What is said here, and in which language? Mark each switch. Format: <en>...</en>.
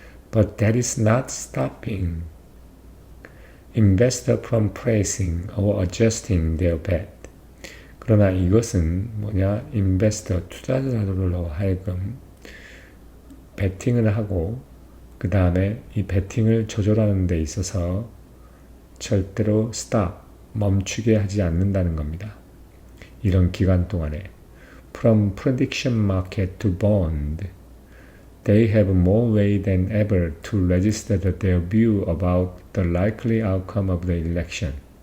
<en>But that is not stopping investor from pricing or adjusting their bet.</en> <ko>그러나 이것은 investor, 투자자들로 하여금 베팅을 하고 그 다음에 이 베팅을 조절하는 데 있어서 절대로 멈추게 하지 않는다는 겁니다. 이런 기간 동안에</ko> <en>From prediction market to bond, they have more way than ever to register their view about the likely outcome of the election.</en>